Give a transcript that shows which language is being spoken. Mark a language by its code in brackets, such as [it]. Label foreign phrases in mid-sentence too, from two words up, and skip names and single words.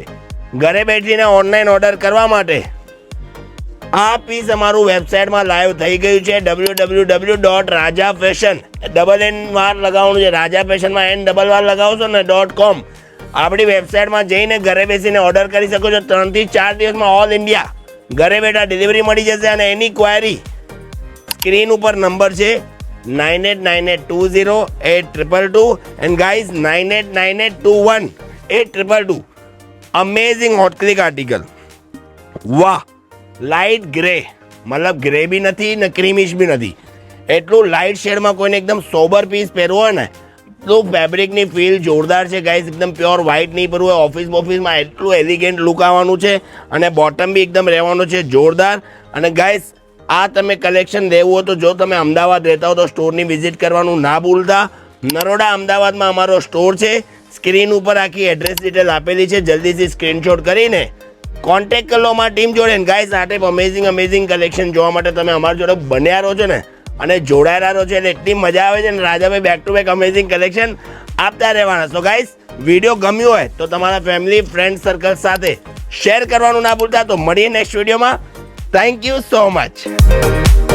[gu] ઘરે બેઠીને [en] online order [gu] કરવા માટે આ પીસ અમારું વેબસાઇટમાં લાઈવ થઈ ગયું છે www.rajafashion ડબલ N વાર લગાવવાનું છે। રાજા ફેશનમાં N ડબલ વાર લગાવશો ને .com આપણી વેબસાઇટમાં જઈને ઘરે બેસીને ઓર્ડર કરી શકો છો। 3 થી 4 દિવસમાં [en] all India [gu] ઘરે બેઠા ડિલિવરી મળી જશે। અને એની [en] query screen [gu] ઉપર નંબર છે 9898208222 [en] and guys [gu] 9898218222। [en] amazing hot click article. [gu] વાહ, [en] light grey, [gu] મતલબ ગ્રે ભી નહીં ને ક્રીમિશ ભી નહીં, એટલું [en] light shade [gu] મેં કોઈ એકદમ [en] sober piece [gu] પહેરવો હૈ ને તો ફેબ્રિક ની ફીલ જોરદાર હૈ ગાઇસ। એકદમ [en] pure white [gu] નહીં પહેરવો, ઓફિસ મેં એટલું [en] elegant look [gu] આવાનું છે। અને બોટમ ભી એકદમ રહેવાનું છે જોરદાર। અને ગાઇસ, આ તમે કલેક્શન લેવું હો તો જો તમે અમદાવાદ રહેતા હો તો [en] store visit [gu] કરવાનું ના ભૂલતા। નરોડા અમદાવાદ મેં અમારો સ્ટોર હૈ। સ્ક્રીન પર આખી [en] address detail [gu] આપેલી હૈ, જલ્દી સે સ્ક્રીનશોટ કરીને કોન્ટેક્ટ કર લો અમારી ટીમ જોડે। ગાઇસ, આ [en] type amazing collection [gu] જોવા માટે તમે અમારી જોડે બન્યા રહો છો ને અને જોડાયેલા રહો છો એટલે એટલી મજા આવે છે ને। રાજાભાઈ [en] back to back amazing collection [gu] આપતા રહેવાના। [en] so guys, [gu] વિડીયો ગમ્યો હોય તો તમારા [en] family friend circle [gu] સાથે શેર કરવાનું ના ભૂલતા। તો મળીએ નેક્સ્ટ વિડીયોમાં। [en] Thank you so much.